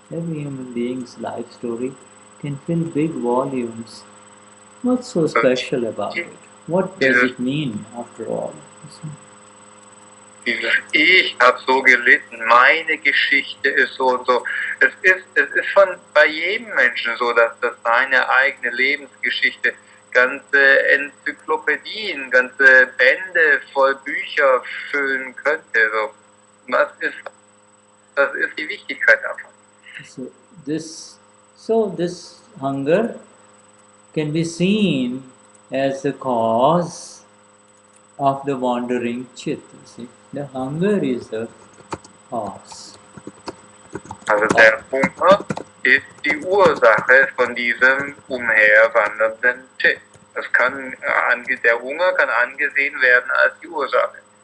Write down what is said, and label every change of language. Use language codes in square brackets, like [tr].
[en] Every human being's life story can fill big volumes. What's so special about it? What does it mean after all? [de] Dieses Ich habe so gelitten, meine Geschichte ist so und so. Es ist von bei jedem Menschen so, dass seine eigene Lebensgeschichte ganze Enzyklopädien, ganze Bände voll Bücher füllen könnte. So, das ist die Wichtigkeit davon. [en] So this hunger can be seen as the cause of the wandering chit. You see, the hunger is the cause. [de] Also der Hunger ist die Ursache von diesem umherwandernden Chit. Der Hunger kann angesehen werden als die Ursache.